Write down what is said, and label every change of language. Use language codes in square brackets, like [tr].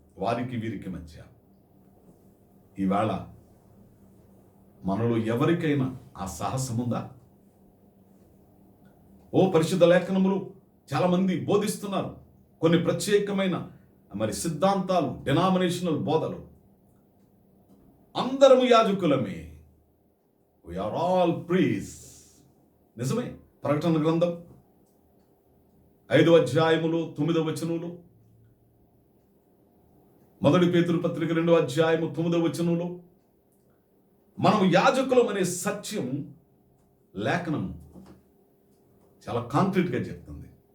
[te] వారికి వీరికి మధ్య ఈవేళ మనలో ఎవరికైనా ఆ సాహసం ఉందా? ఓ పరిశుద్ధ లేఖనములు చాలా మంది బోధిస్తున్నారు కొన్ని ప్రత్యేకమైన సిద్ధాంతాలు, డినామినేషనల్ బోధలు. అందరము యాజకులమే, [en] we are all priests. [te] నిజమే. ప్రకటన గ్రంథం 5వ అధ్యాయములు 9వ వచనములు, 1 పేతురు పత్రిక 2వ అధ్యాయము 9వ వచనములు మనం యాజకులం అనే సత్యం లేఖనం చాలా కాంక్రీట్గా చెప్తుంది.